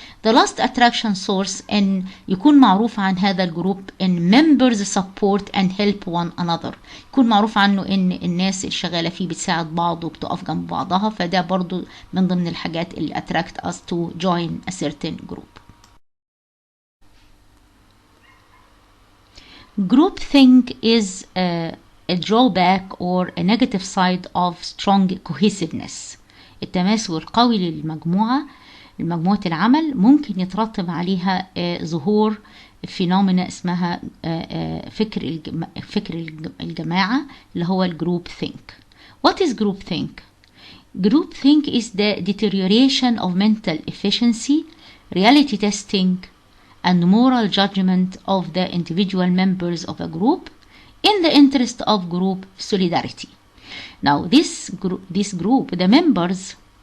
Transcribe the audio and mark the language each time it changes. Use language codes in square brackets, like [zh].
[en] The last attraction source [ar] ان يكون معروف عن هذا الجروب ان [en] members support and help one another، [ar] يكون معروف عنه ان الناس اللي شغالة فيه بتساعد بعض وبتقف جنب بعضها، فده برضو من ضمن الحاجات اللي [en] attract us to join a certain group. Groupthink is a drawback or a negative side of strong cohesiveness. [ar] التماسك القوي لمجموعة العمل ممكن يترتب عليها ظهور فينومينا اسمها فكر الجماعة اللي هو الجروب ثينك. [en] What is groupthink? Groupthink is the deterioration of mental efficiency, reality testing, and moral judgment of the individual members of a group in the interest of group solidarity. Now this group, the members